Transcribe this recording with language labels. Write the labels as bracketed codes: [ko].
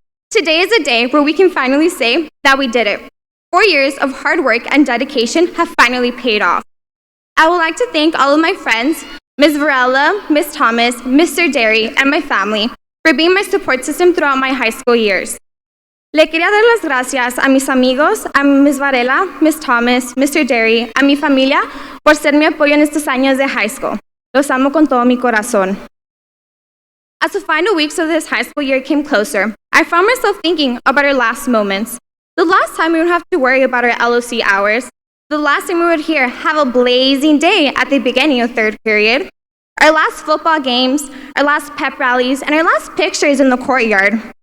[en] Today is a day where we can finally say that we did it. 4 years of hard work and dedication have finally paid off. I would like to thank all of my friends, Ms. Varela, Ms. Thomas, Mr. Derry, and my family for being my support system throughout my high school years. [es] Le quería dar las gracias a mis amigos, a Ms. Varela, Ms. Thomas, Mr. Derry, a mi familia por ser mi apoyo en estos años de high school. Los amo con todo mi corazón. [en] As the final weeks of this high school year came closer, I found myself thinking about our last moments. The last time we would have to worry about our LOC hours. The last time we would hear, have a blazing day at the beginning of third period. Our last football games, our last pep rallies, and our last pictures in the courtyard.